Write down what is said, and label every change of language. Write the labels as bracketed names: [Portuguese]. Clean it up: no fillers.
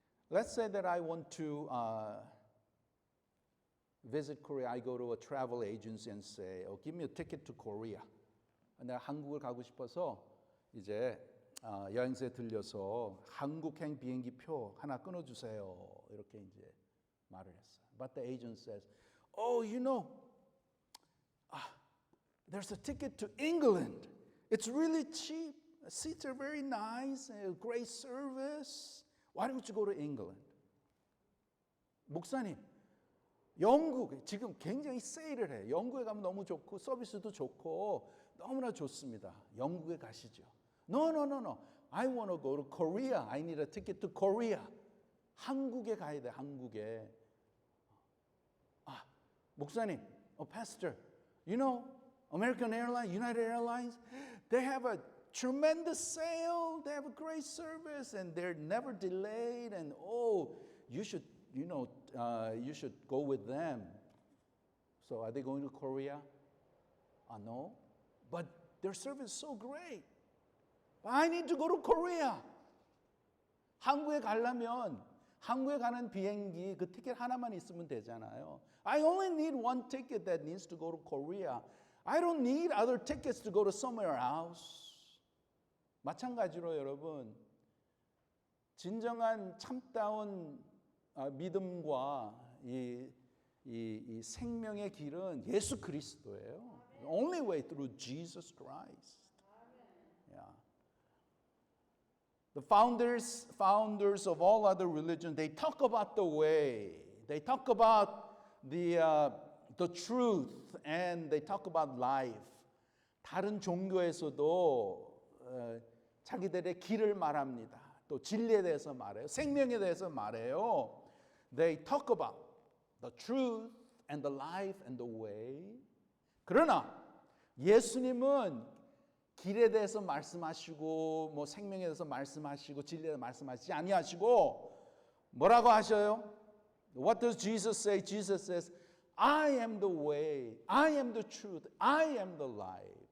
[English] Let's say that I want to visit Korea. I go to a travel agency and say, oh, give me a ticket to Korea. [Korean] 내가 한국을 가고 싶어서 이제 여행사에 들려서 한국행 비행기표 하나 끊어주세요. 이렇게 이제 말을 했어요. [English] But the agent says, oh, you know, there's a ticket to England. It's really cheap. Seats are very nice. Great service. Why don't you go to England? [Korean] 목사님, 영국 지금 굉장히 세일을 해. 영국에 가면 너무 좋고 서비스도 좋고 너무나 좋습니다. 영국에 가시죠. [English] No. I want to go to Korea. I need a ticket to Korea. [Korean] 한국에 가야 돼. 한국에. [English] 목사님, pastor, you know, American Airlines, United Airlines, they have a tremendous sale. They have a great service, and they're never delayed. And you should, you should go with them. So, are they going to Korea? No, but their service is so great. I need to go to Korea. [Korean] 한국에 가려면 한국에 가는 비행기 그 티켓 하나만 있으면 되잖아요. [English] I only need one ticket that needs to go to Korea. I don't need other tickets to go to somewhere else. [Korean] 마찬가지로 여러분, 진정한 참다운 믿음과 이 생명의 길은 예수 그리스도예요. [English] The only way through Jesus Christ. Yeah. The founders of all other religions, they talk about the way. They talk about the truth, and they talk about life. [Korean] 다른 종교에서도 자기들의 길을 말합니다. 또 진리에 대해서 말해요. 생명에 대해서 말해요. [English] They talk about the truth and the life and the way. [Korean] 그러나 예수님은 길에 대해서 말씀하시고 뭐 생명에 대해서 말씀하시고 진리에 대해서 말씀하시지 아니하시고 뭐라고 하셔요? [English] What does Jesus say? Jesus says, I am the way, I am the truth, I am the life.